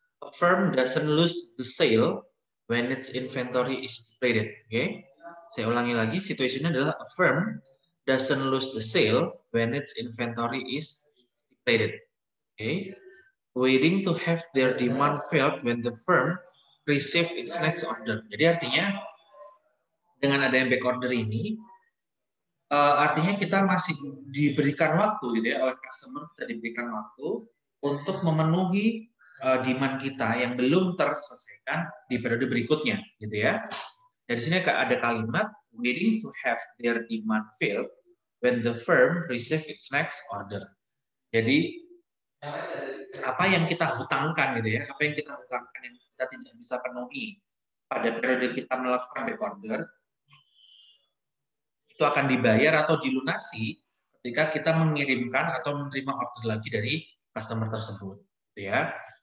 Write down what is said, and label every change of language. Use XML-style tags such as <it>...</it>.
<en>A firm doesn't lose the sale when its inventory is depleted. Okay,</en> <id>saya ulangi lagi. Situationnya adalah</id> <en>a firm doesn't lose the sale when its inventory is depleted. Okay, waiting to have their demand filled when the firm receive its next order.</en> <id>Jadi artinya dengan adanya back order ini, artinya kita masih diberikan waktu, gitu ya, oleh customer kita diberikan waktu untuk memenuhi demand kita yang belum terselesaikan di periode berikutnya, gitu ya. Dari sini ada kalimat</id> <en>waiting to have their demand filled when the firm receive its next order.</en> <id>Jadi apa yang kita hutangkan, gitu ya, apa yang kita hutangkan yang kita tidak bisa penuhi pada periode kita melakukan back order, itu akan dibayar atau dilunasi ketika kita mengirimkan atau menerima order lagi dari customer tersebut, gitu ya.</id>